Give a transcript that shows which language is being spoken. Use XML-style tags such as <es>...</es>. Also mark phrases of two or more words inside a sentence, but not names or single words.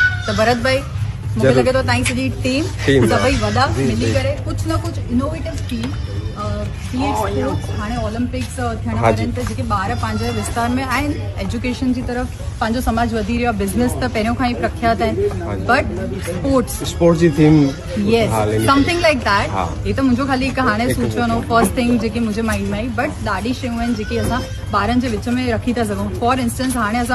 <sd>त भरत भाई मूंखे लॻे थो तव्हांजी सॼी टीम सभई वॾा मिली करे कुझु न कुझु</sd> <en>innovative team</en> <sd>हाणे ओलंपिक्स थियण वारनि त जेके ॿार पंहिंजे विस्तार में आहिनि एजुकेशन जी तरफ़ पंहिंजो समाज वधी रहियो आहे. बिज़नेस त पहिरियों खां ई प्रख्यात आहिनि</sd> <en>but sports</en> <sd>जी</sd> <en>theme yes something like that.</en> <sd>हे त मुंहिंजो ख़ाली हिकु हाणे सोचियो न</sd> <en>first thing</en> <sd>जेकी मुंहिंजे माइंड में आई बट ॾाढी शयूं आहिनि जेकी असां ॿारनि जे विच में रखी था सघूं.</sd> <en>for instance</en> <sd>हाणे असां</sd>